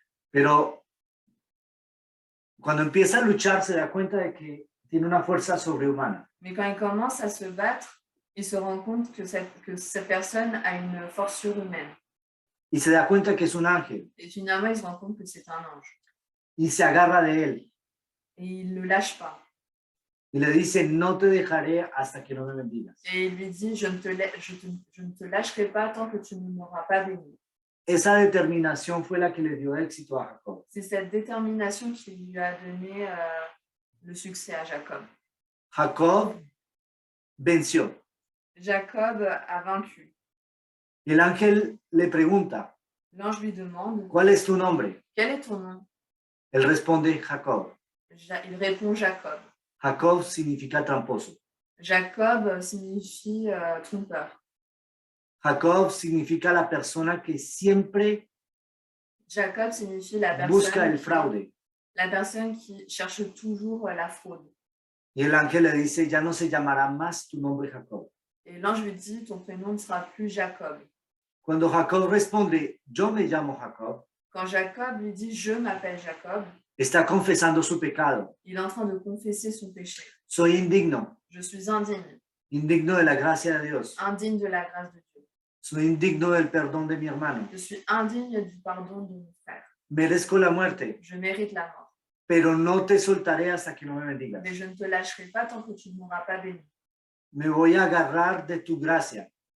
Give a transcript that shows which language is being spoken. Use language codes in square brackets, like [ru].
[es] Pero cuando empieza a luchar se da cuenta de que tiene una fuerza sobrehumana. [fr] Mais quand il commence à se battre, il se rend compte que cette personne a une force surhumaine. [es] Y se da cuenta que es un ángel [fr] Et finalement, il se rend compte que c'est un ange. [es] y se agarra de él [fr] Et il ne le lâche pas. [es] y le dice, no te dejaré hasta que no me bendigas. [fr] Et il lui dit, je ne te lâcherai pas tant que tu ne m'auras pas béni. [es] Esa determinación fue la que le dio éxito a Jacob. [fr] C'est cette détermination qui lui a donné le succès à Jacob. [es] Jacob venció. [fr] Jacob a vaincu. [es] Y el ángel le pregunta, [fr] L'ange lui demande, [es] ¿cuál es tu nombre? [fr] quel est ton nom? [es] Él responde, Jacob. [fr] Il répond Jacob. [es] Jacob significa tramposo. [fr] Jacob signifie trompeur. [es] Jacob significa la persona que siempre [fr] Jacob signifie la [es] busca el fraude. [fr] La personne qui cherche toujours la fraude. [es] Y el ángel le dice, ya no se llamará más tu nombre Jacob. [fr] Et l'ange lui dit, ton prénom ne sera plus Jacob. [es] Cuando Jacob responde, yo me llamo Jacob, [fr] Quand Jacob lui dit, je m'appelle Jacob, [es] está confesando su pecado. [fr] il est en train de confesser son péché. [es] Soy indigno, [fr] Je suis indigne, [es] indigno de la gracia de Dios. [fr] indigne de la grâce de Dieu. [es] Soy indigno del perdón de mi hermano. [fr] Je suis indigne du pardon de mon frère. [es] Merezco la muerte, [fr] Je mérite la mort. [es] pero no te soltaré hasta que no me bendigas. [fr] Mais je ne te lâcherai pas tant que tu ne m'auras pas béni. [es] Me voy a agarrar de tu gracia.